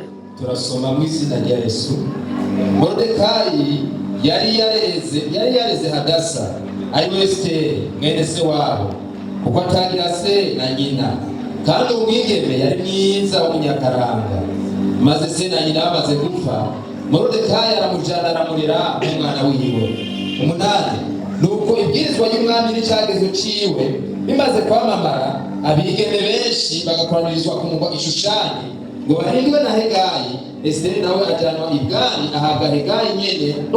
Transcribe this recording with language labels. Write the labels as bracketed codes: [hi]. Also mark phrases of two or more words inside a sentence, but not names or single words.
[rn] Turasoma mu izina rya Yesu. Mordekai yari yareze Hadasa ari we Esther mwene se wabo, kuko atagira se na nyina. kandi umwigeme yari mwiza w'umunyakaranga. Maze se na nyina bamaze gupfa, Moridekayi aramujana aramurera nk'umwana wiwe. 8. Nuko ibwirizwa y'umwami n'icyagezo ciwe bimaze kwamamara, abigeme benshi bagakoranirizwa ku mugwa Ishushani ngo barindwe na Hegayi. Esiteri nawe ajanwa ibwami ahabwa Hegayi nyene.